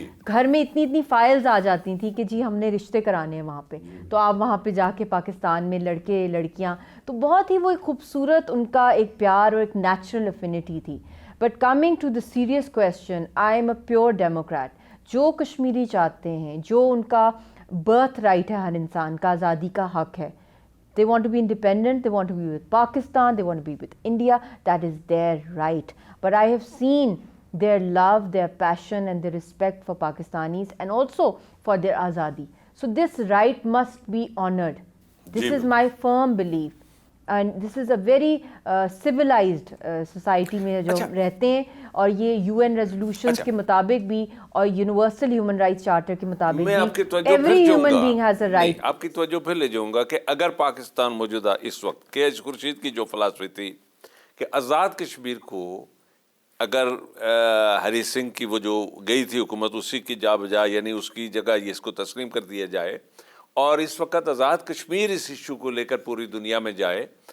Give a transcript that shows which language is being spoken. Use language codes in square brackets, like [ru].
[ur] گھر میں اتنی فائلز آ جاتی تھیں کہ جی ہم نے رشتے کرانے ہیں وہاں پہ, تو آپ وہاں پہ جا کے پاکستان میں لڑکے لڑکیاں, تو بہت ہی وہ ایک خوبصورت ان کا ایک پیار اور ایک نیچرل افینٹی تھی. [en] But coming to the serious question, I am a pure democrat. [ur] جو کشمیری چاہتے ہیں, جو ان کا برتھ رائٹ ہے, ہر انسان کا آزادی کا حق ہے. [en] They want to be independent, they want to be with Pakistan, they want to be with India, that is their right. But I have seen their love, their passion and their respect for Pakistanis and also for their azadi. So this right must be honored. This is my firm belief. And this is a very civilized society [ur] میں جو رہتے ہیں, [en] اور یہ UN resolutions [ur] کے مطابق بھی اور [en] Universal Human Rights Charter کے مطابق بھی every human being has a right. [ur] آپ کی توجہ پھر لے جاؤں گا کہ اگر پاکستان موجودہ اس وقت کے ایچ خورشید کی جو فلسفی تھی کہ آزاد کشمیر کو اگر ہری سنگھ کی وہ جو گئی تھی حکومت اسی کی جا بجا, یعنی اس کی جگہ یہ اس کو تسلیم کر دیا جائے, اور اس وقت آزاد کشمیر اس ایشو کو لے کر پوری دنیا میں جائے